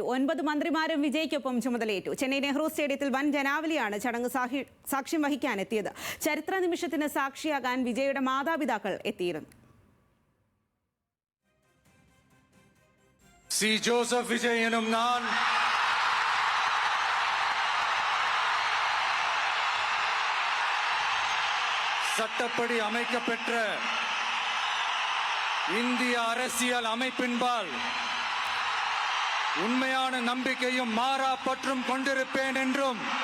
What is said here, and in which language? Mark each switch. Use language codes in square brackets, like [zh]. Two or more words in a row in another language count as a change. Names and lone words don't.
[ml] 9 മന്ത്രിമാരും വിജയ്ക്കൊപ്പം ചുമതലയേറ്റു. ചെന്നൈ നെഹ്റു സ്റ്റേഡിയത്തിൽ വൻ ജനാവലിയാണ് ചടങ്ങ് സാക്ഷ്യം വഹിക്കാനെത്തിയത്. ചരിത്ര നിമിഷത്തിന് സാക്ഷിയാകാൻ വിജയുടെ മാതാപിതാക്കൾ എത്തിയിരുന്നു. [ta] സി ജോസഫ് വിജയ് [ml] എന്നും ഞാൻ [ta] சட்டப்படி அமைக்கப்பெற்ற இந்திய அரசியல் அமைப்பின்பால் உண்மையான நம்பிக்கையும் மாறா பற்றும் கொண்டிருப்பேன் என்றும்